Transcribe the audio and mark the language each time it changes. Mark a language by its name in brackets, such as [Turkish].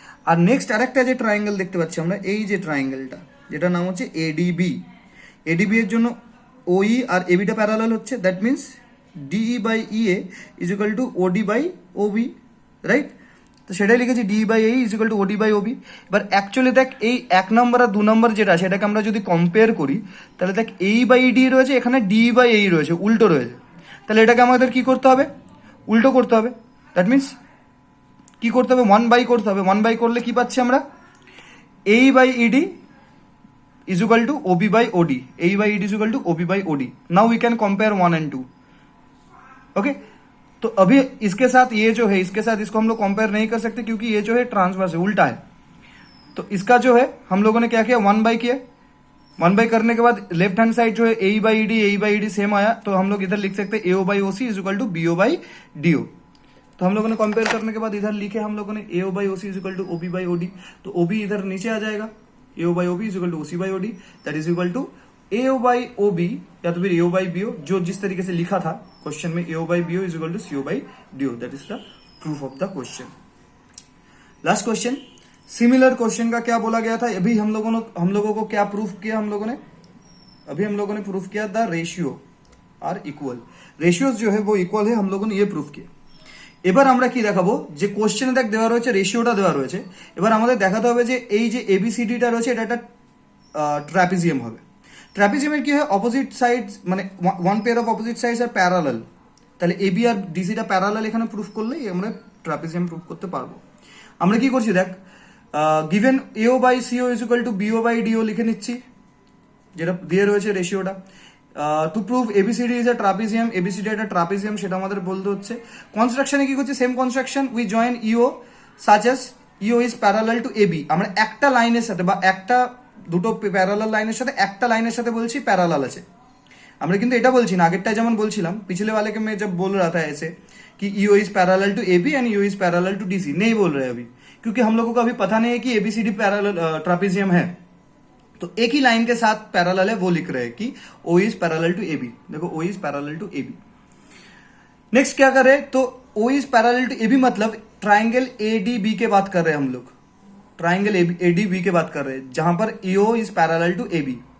[Bangla] আর next আরেকটা যে triangle দেখতে পাচ্ছি আমরা, এই যে ট্রায়াঙ্গেলটা যেটার নাম হচ্ছে এডিবি, এডিবি এর জন্য ওই আর এবিটা প্যারালাল হচ্ছে, that means DE by EA is equal to ওডি বাই ওবি, রাইট? তো সেটাই লিখেছি D by A is equal to ওডি বাই ওবি। এবার অ্যাকচুয়ালি দেখ এই 1 নম্বর আর 2 নম্বর যেটা সেটাকে আমরা যদি কম্পেয়ার করি তাহলে দেখ এই বাই ডি রয়েছে, এখানে ডি বাই এই রয়েছে, উল্টো রয়েছে। তাহলে এটাকে আমাদের কি করতে হবে, উল্টো করতে হবে। দ্যাট মিনস কি করতে হবে, 1 বাই করতে হবে। 1 বাই করলে কি পাচ্ছি আমরা, এই by ED [English] is equal to OB by OD, A by ED is equal to OB by OD. Now we can compare 1 and 2. [Hindi] Okay, तो अभी इसके साथ ये जो है, इसके साथ इसको हम लोग कंपेयर नहीं कर सकते क्योंकि ये जो है ट्रांसवर्स है, उल्टा है। तो इसका जो है हम लोगों ने क्या किया, 1 बाई किया। 1 बाई करने के बाद लेफ्ट हैंड साइड जो है ए बाई ईडी सेम आया, तो हम लोग इधर लिख सकते हैं एओ by OC is equal to BO by do. तो हम लोगों ने कंपेयर करने के बाद इधर लिखे हम लोगों ने एओ by OC is equal to OB by OD, तो ओबी इधर नीचे आ जाएगा, एओ by OB is equal to OC by OD, that is equal to AO by ओबी या तो फिर एओ बाई बीओ, जो जिस तरीके से लिखा था क्वेश्चन में, एओ by BO is equal to CO by do. That is the proof of the question. Last question, similar question का क्या बोला गया था, अभी हम लोगों को क्या प्रूफ किया, हम लोगों ने प्रूफ किया the ratio are equal. Ratios जो है वो इक्वल है, हम लोगों ने ये प्रूफ किया। [Bangla] এবার আমরা কি দেখাবো, যে কোশ্চেনে দেখ দেওয়া রয়েছে রেশিওটা দেওয়া রয়েছে, এবার আমাদের দেখাতে হবে যে এই যে এবিসিডিটা রয়েছে এটা একটা ট্র্যাপিজিয়াম হবে। ট্র্যাপিজিয়ামের কি হয়, অপোজিট সাইডস মানে one pair of opposite sides are parallel, তাহলে এবি আর ডিসিটা প্যারালাল এখানে প্রুফ করলেই আমরা ট্র্যাপিজিয়াম প্রুফ করতে পারবো। আমরা কি করছি দেখ, গিভেন এও by CO is equal to bio by deo লিখে নিচ্ছি, যেটা দিয়ে রয়েছে রেশিওটা। To prove ABCD is a trapezium, ABCD একটা ট্রাপিজিয়াম সেটা আমাদের বলতে হচ্ছে। কনস্ট্রাকশনে কি করছে, সেম কনস্ট্রাকশন, উই জয়েন ইও সাচ এস ইও ইজ প্যারালাল টু এবি। আমরা একটা লাইনের সাথে বা একটা দুটো প্যারালাল লাইনের সাথে একটা লাইনের সাথে বলছি প্যারালাল আছে, আমরা কিন্তু এটা বলছি না। আগেরটা যেমন বলছিলাম, [Hindi] पिछले वाले के मैं जब बोल रहा था ऐसे कि EO is parallel to AB and EO is parallel to DC, नहीं बोल रहे अभी, क्योंकि हम लोगों को अभी पता नहीं है कि एबीसीडी पैरेलल ट्रापेजियम है, तो एक ही लाइन के साथ पैरेलल है वो लिख रहे हैं कि ओ इज पैरेलल टू एबी। देखो ओ is parallel to AB. Next क्या करें, तो ओ इज पैरेलल टू एबी मतलब ट्राइंगल एडीबी के बात कर रहे हैं हम लोग, ट्राइंगल एडीबी के बात कर रहे हैं, जहां पर EO is parallel to AB.